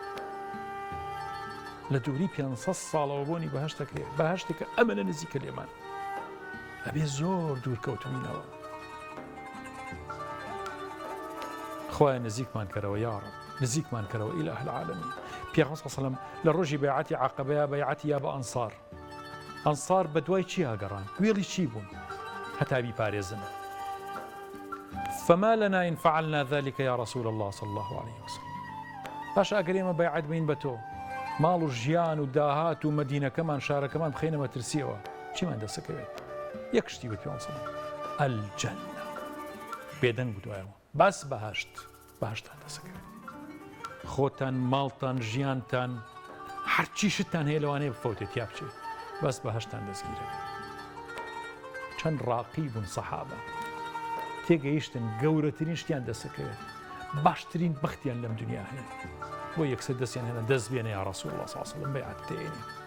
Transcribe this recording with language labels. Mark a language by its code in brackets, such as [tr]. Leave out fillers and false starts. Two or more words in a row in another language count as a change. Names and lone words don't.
[ckb] لە دووری 500 ساڵەوە بۆنی بەهەشت دەکرێت بەهەشتێکە ئەمەنە نزیکە لێمان ئەبێ زۆر دوور کەوتمینەوە خوای نزیکمان کەرەوە یا ڕەب نزیکمان کەرەوە [ar] ئیلاه العالەمین [ckb] پێغەمبەر [ar] صلی الله علیه وسلم [ckb] لە ڕۆژی بەیعەتی عەقەبەیە بەیعەتی یا بە ئەنسار بە دوای چی هاگەڕان وێڵی چی بوون هەتا بیپارێزن [ar] فما لنا إن فعلنا ذلك يا رسول الله صلى الله عليه وسلم [ckb] باش ئەگەر ئێمە بەیعەت بین بە تۆ ماڵ و ژیان و داهات و مەدینەکەمان شارەکەمان بخەینە مەترسیەوە چیمان دەسەکەوێت یەک شتی وت پێغەمبەر الجەنە بێدەنگ بدوایەوە باس بەهەشتان دەسەکەوێت خۆتان ماڵتان ژیانتان هەرچی شتان هەیە لەوانەیە بفەوتێت یا بچێت بەس بەهەشتان دەستگیرە چەند ڕاقی بوون سەحابە تێگەیشتن گەورەترین شتیان دەسەکەوێت باشترین بەختیان لەم دنیا هەیە بۆ یەکسەر دەستیان هێنا دەست بێنێ [ar] یا ڕەسوول الله صلی الله علیه و سلم [ckb] بەیعەت تێنێ